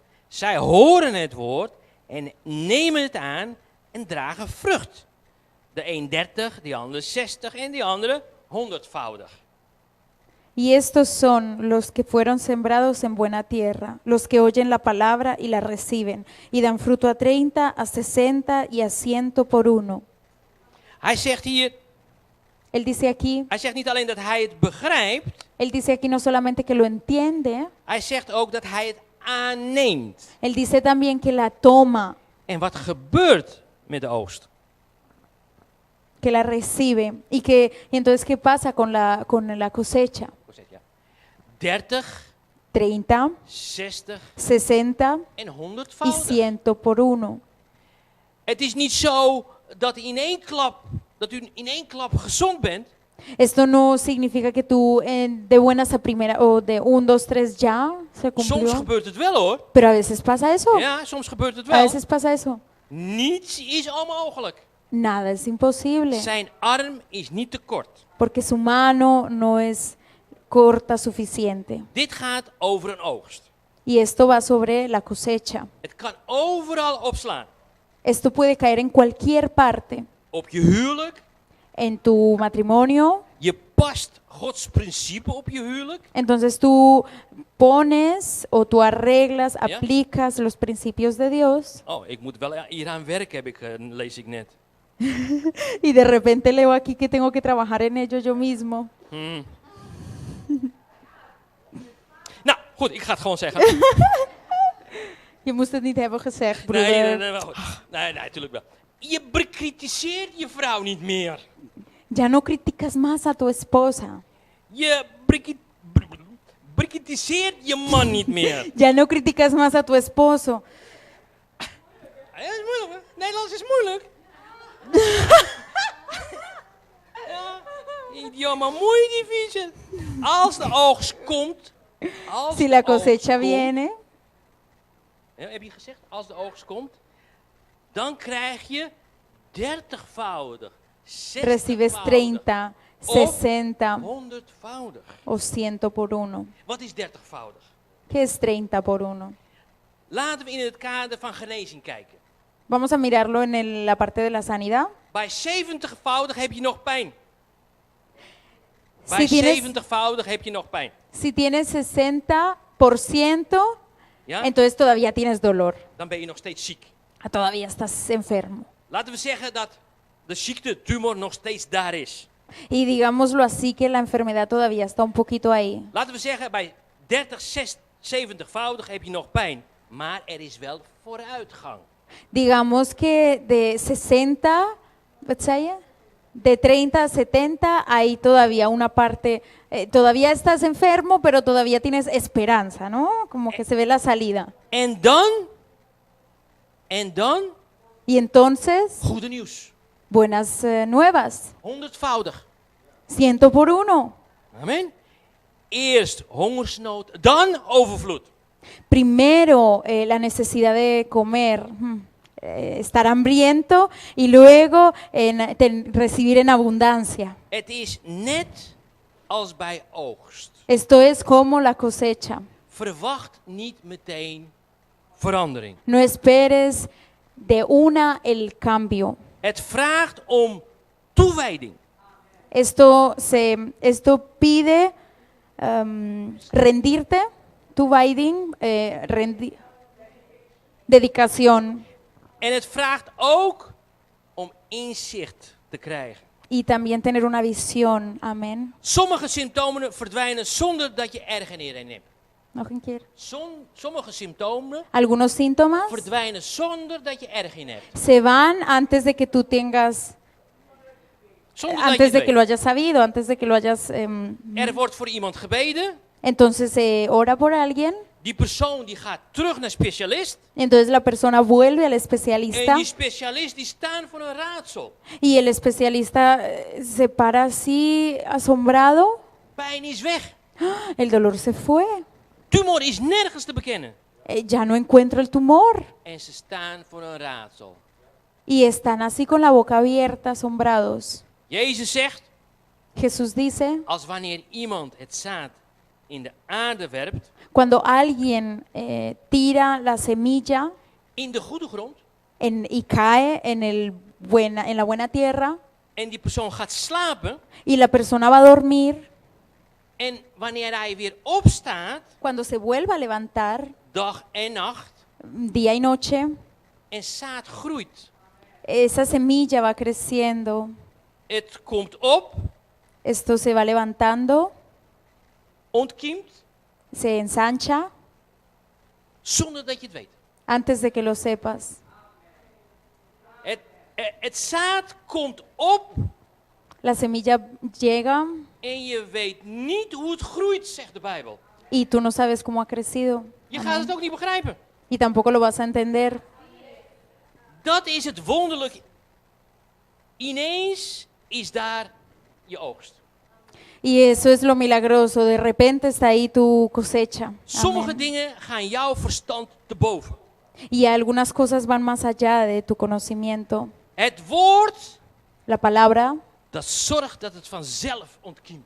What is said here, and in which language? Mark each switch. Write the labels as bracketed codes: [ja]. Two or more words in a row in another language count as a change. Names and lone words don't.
[nl] Zij horen het woord en nemen het aan en dragen vrucht. De een 30, de andere 60 en de andere 100-voudig. [es] Y estos son los que fueron sembrados en buena tierra, los que oyen la palabra y la reciben, y dan fruto a 30, a 60 y a 100 por uno. [nl] Hij zegt hier, [es] Él dice aquí, [nl] hij zegt niet alleen dat hij het begrijpt, [es] él dice aquí no solamente que lo entiende, [nl] hij zegt ook dat hij het aanneemt. [es] él dice también que la toma, [nl] En wat gebeurt met de oogst? [es] que la recibe. Y entonces, ¿qué pasa con la cosecha? [nl] 30, [es] 30, [nl] 60 [es] 60 [nl] en [es] y [nl] 100-voudig. [es] 100 por uno. [nl] Het is niet zo dat u in één klap gezond bent. [es] Esto no significa que tú de buenas a primera o de 1, 2, 3 ya se [nl] Soms [es] cumplió. [nl] gebeurt het wel hoor. [es] Pero a veces pasa eso. [nl] Ja, soms gebeurt het [es] A [nl] wel. [es] veces pasa eso. [nl] Niets is onmogelijk. [es] Nada es imposible. [nl] Zijn arm is niet te kort. [es] Porque su mano no es corta suficiente. [nl] Dit gaat over een oogst. [es] Y esto va sobre la cosecha. [nl] Het kan overal opslaan. [es] Esto puede caer en cualquier parte. [nl] Op je huwelijk. [es] En tu matrimonio. [nl] Je past Gods principe op je huwelijk. [es] Entonces tú pones o tú arreglas, [nl] Ja. [es] aplicas los principios de Dios. [nl] Oh, ik moet wel hieraan werken, lees ik net. [es] Y de repente leo aquí que tengo que trabajar en ello yo mismo. [nl] Nou, goed, ik ga het gewoon zeggen. Je moest het niet hebben gezegd, broeder. Nee, wel goed. Nee, natuurlijk wel. Je bekritiseert je vrouw niet meer. [es] Ya no criticas más a tu esposa. [nl] Je bekritiseert je man niet meer. [es] Ya no criticas más a tu esposo. [nl] Ja, dat is moeilijk, hè? Nederlands is moeilijk. Ja, [es] idioma muy difícil. [nl] Als de oogst komt. [es] Si la cosecha viene, [nl] Ja, heb je gezegd? Als de oogst komt. Dan krijg je 30-voudig. [es] recibes [nl] 60-voudig. [es] 30, 60 [nl] 100-voudig. [es] o 100 por uno. [nl] Wat is 30-voudig? [es] ¿Qué es 30 por uno? [nl] Laten we in het kader van genezing kijken. [es] Vamos a mirarlo en la parte de la sanidad. [nl] Bij 70-voudig heb je nog pijn. [es] Si [nl] Bij [es] tienes, [nl] 70-voudig heb je nog pijn. [es] si tienes 60%, [nl] Ja? [es] entonces todavía tienes dolor. [nl] Dan ben je nog steeds ziek. [es] Todavía estás enfermo. [nl] Laten we zeggen dat de ziekte, tumor, nog steeds daar is. [es] Y digámoslo así que la enfermedad todavía está un poquito ahí. [nl] Laten we zeggen, bij 70-voudig heb je nog pijn. Maar er is wel vooruitgang. [es] Digamos que de 60, [nl] wat zei je? [es] De 30 a 70 hay todavía una parte, todavía estás enfermo, pero todavía tienes esperanza, ¿no? Como que se ve la salida. [nl] En dan, [es] Y entonces, [nl] goede nieuws. [es] buenas nuevas, [nl] 100-voudig. [es] 100 por uno. Amen. [nl] Eerst hongersnood, dan overvloed. [es] Primero la necesidad de comer, estar hambriento y luego recibir en abundancia. [nl] Het is net als bij oogst. [es] Esto es como la cosecha. [nl] Verwacht niet meteen verandering. [es] No esperes de una el cambio. [nl] Het vraagt om toewijding. [es] Esto pide rendirte, [nl] toewijding, dedicación. En het vraagt ook om inzicht te krijgen. [es] Y también tener una visión. Amén. [nl] Sommige symptomen verdwijnen zonder dat je ergernis in hebt. Nog een keer. Sommige symptomen [es] Algunos síntomas [nl] verdwijnen zonder dat je erg in hebt. [es] se van antes de que tú tengas, [nl] Zonder dat je [es] antes [nl] het [es] de que [nl] weet. [es] lo hayas sabido, antes de que lo hayas... [nl] Er wordt voor iemand gebeden. [es] entonces se ora por alguien. [nl] Die persoon die gaat terug naar specialist. [es] Entonces la persona vuelve al [nl] En [es] especialista [nl] die specialist die staan voor een raadsel. [es] y el especialista se para así asombrado. [nl] Pijn is weg. [es] El dolor se fue. [nl] Tumor is nergens te bekennen. [es] Ya no encuentro el tumor. [nl] En ze staan voor een raadsel. [es] Y están así con la boca abierta, asombrados. [nl] Jezus zegt, [es] Jesús dice, [nl] als wanneer iemand het zaad in de aarde werpt, [es] cuando alguien tira la semilla [nl] in de goede grond, [es] y cae en la buena tierra [nl] en die persoon gaat slapen, [es] y la persona va a dormir, [nl] en wanneer hij weer opstaat, [es] cuando se vuelva a levantar [nl] dag en nacht, [es] día y noche, [nl] en zaad groeit. [es] esa semilla va creciendo, [nl] Het komt op, [es] esto se va levantando, [nl] ontkiemt, [es] se ensancha [nl] zonder dat je het weet. [es] antes de que lo sepas. [nl] Het zaad komt op [es] La semilla llega [nl] en je weet niet hoe het groeit, zegt de Bijbel. [es] y tú no sabes cómo ha crecido. [nl] Je gaat [es] Amén. [nl] het ook niet begrijpen. [es] Y tampoco lo vas a entender. [nl] Dat is het wonderlijke. Ineens is daar je oogst. [es] Y eso es lo milagroso. De repente está ahí tu cosecha. [nl] Sommige [es] Amén. [nl] dingen gaan jouw verstand te boven. [es] Y algunas cosas van más allá de tu conocimiento. [nl] Het woord, [es] La palabra, [nl] dat zorgt dat het vanzelf ontkiemt.